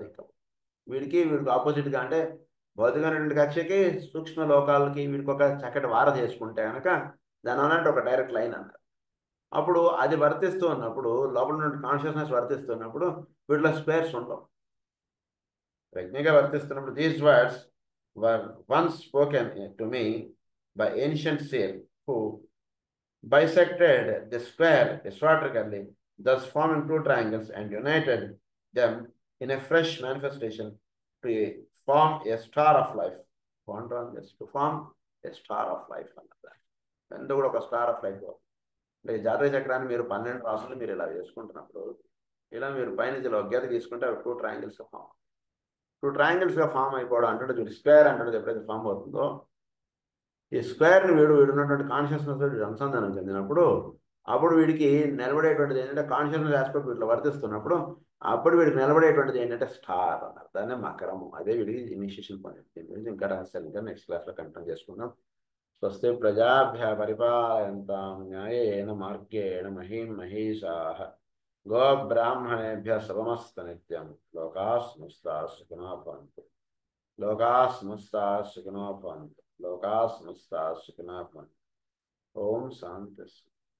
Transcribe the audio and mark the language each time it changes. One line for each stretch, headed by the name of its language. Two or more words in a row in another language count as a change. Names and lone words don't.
Telugu: ఇంకా వీడికి ఆపోజిట్గా అంటే భౌతికమైనటువంటి కక్షకి సూక్ష్మ లోకాలకి వీడికి ఒక చక్కటి వార చేసుకుంటే కనుక దాని అన్నట్టు ఒక
English: direct line
Telugu: అన్నారు. అప్పుడు అది వర్తిస్తూ ఉన్నప్పుడు, లోపల నుండి కాన్షియస్నెస్ వర్తిస్తున్నప్పుడు వీటిలో స్క్వేర్స్ ఉండవు. ప్రజ్ఞగా వర్తిస్తున్నప్పుడు
English: these words were once spoken to me by ancient sale who bisected the square aesthetically, thus forming two triangles and united them in a fresh manifestation to form a star of life. To form a star of life అన్నది.
Telugu: ఎంత కూడా ఒక
English: star of life.
Telugu: అంటే జాతక చక్రాన్ని మీరు 12 రాసులు మీరు ఇలా చేసుకుంటున్నప్పుడు, ఇలా మీరు పైనుంచి ఒక గీత తీసుకుంటే అవి
English: two triangles
Telugu: ఫామ్ అయిపోవడం అంటే స్క్వేర్ అంటే ఎప్పుడైతే ఫామ్ అవుతుందో, ఈ స్క్వేర్ని వీడు ఉన్నటువంటి కాన్షియస్నెస్ అనుసంధానం చెందినప్పుడు అప్పుడు వీడికి నిలబడేటువంటిది ఏంటంటే
English: consciousness aspect
Telugu: వీటిలో వర్తిస్తున్నప్పుడు అప్పుడు వీడికి నిలబడేటువంటిది ఏంటంటే స్టార్ అన్నారు. దాన్నే మకరము. అదే వీడికి
English: initiation point.
Telugu: దీని గురించి ఇంకా రహస్యాలు ఇంకా
English: next class
Telugu: కంటిన్యూ చేసుకుందాం.
Sanskrit: స్వస్తి ప్రజాభ్య పరిపాలయంతాం న్యాయేన మార్గేణ మహీం మహీషాః గోబ్రాహ్మణేభ్య శుభమస్తు నిత్యం. లోకాః సమస్తాః సుఖినో భవంతు. లోకాః సమస్తాః సుఖినో భవంతు. లోకాః సమస్తాః సుఖినో భవంతు. ఓం శాంతి.